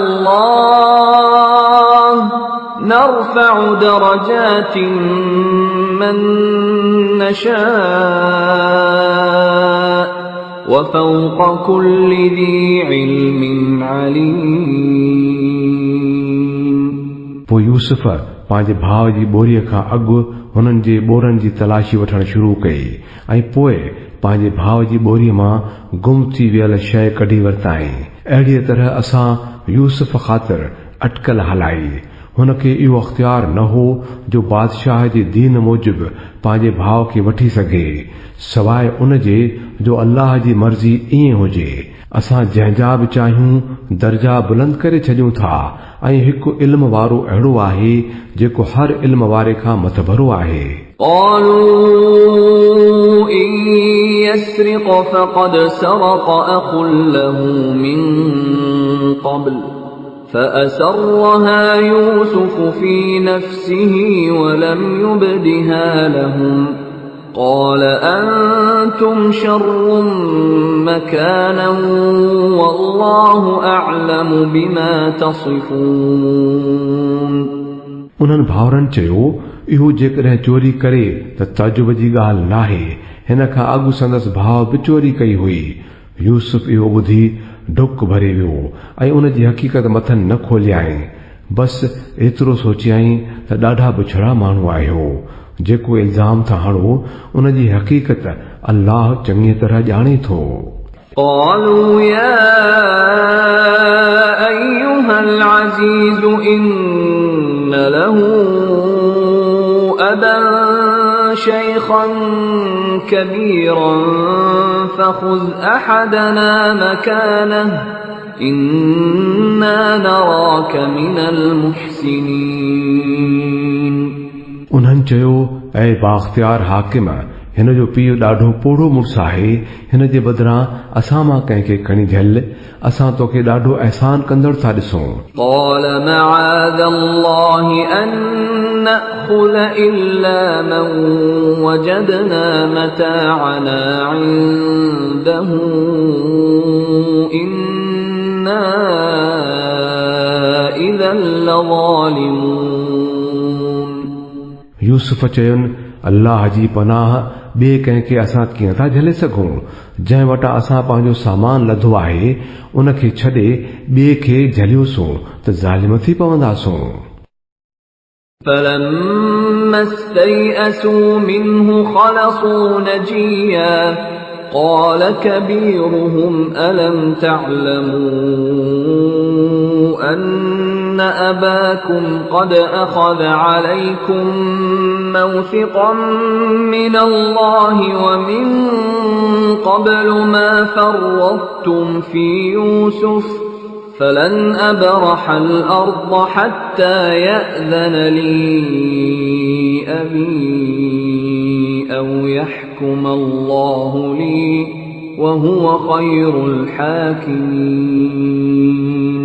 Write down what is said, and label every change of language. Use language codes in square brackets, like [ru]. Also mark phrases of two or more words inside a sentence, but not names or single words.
[ar] الله نرفع درجات من نشاء وفوق كل ذي علم عليم. [sd] पोइ यूसुफ पंहिंजे भाउ जी ॿोरीअ खां अॻु हुननि जे ॿोरनि जी तलाशी वठणु शुरू कई ऐं पोइ पंहिंजे भाउ जी ॿोरीअ मां गुम थी वियल शइ कढी वरिताईं. अहिड़ीअ तरह असां यूसुफ ख़ातिर अटकल हलाई. हुनखे इहो अख़्तियार न हो जो बादशाह जे दीन मूजिबि पंहिंजे भाउ खे वठी सघे सवाइ उन जे जो अल्लाह जी मर्ज़ी ईअं हुजे. असां जंहिंजा बि चाहियूं दर्जा बुलंद करे छॾियूं था ऐं हिकु इल्म वारो अहिड़ो आहे जेको हर इल्म वारे खां मथभरो आहे. [ar] قالوا إن يسرق فقد سرق أخ له من قبل فأسرها يوسف في نفسه ولم يبدها لهم قال أنتم شر مكانا والله أعلم بما تصفون. [sd] उन्हनि भाउरनि चयो इहो जेकॾहिं चोरी करे त ताजुब जी ॻाल्हि नाहे. हिन खां अॻु संदसि भाउ बि चोरी कई हुई. यूसुफ इहो ॿुधी डुक भरे वियो ऐं उन जी हक़ीक़त मथनि न खोलियाईं. बसि एतिरो सोचियाईं त ॾाढा बुछड़ा माण्हू आहियो. जेको इल्ज़ाम था हणो उन जी हक़ीक़त अल्लाह चङी तरह ॼाणे थो. [ar] قالوا يا أيها العزيز إن له أبا شيخا كبيرا فخذ أحدنا مكانه إنا نراك من المحسنين. [sd] उन्हनि चयो ऐं बाख्तियार हाकिम हिन जो पीउ ॾाढो पोड़ो मुड़ुसु आहे. हिन जे बदिरां असां मां कंहिंखे खणी झल. असां तोखे ॾाढो अहसान कंदड़ था ॾिसूं. [ar] قال معاذ الله أن نأخذ إلا من وجدنا متاعنا عنده إنا إذا لظالمون. [sd] यूसुफ चयुनि अल्लाह जी पनाह ॿिए कंहिंखे असां कीअं था झले सघूं. जंहिं वटां असां पंहिंजो सामान लधो आहे उनखे छॾे ॿिए खे झलियोसूं त ज़ालिम थी पवंदासूं. [ar] فلما استيئسوا منه خلصوا نجيا قال كبيرهم ألم تعلموا أن أباكم قد أخذ عليكم موثقا من الله ومن قبل ما فرطتم في يوسف فلن أبرح الأرض حتى يأذن لي أبي أو يحكم الله لي وهو خير الحاكمين.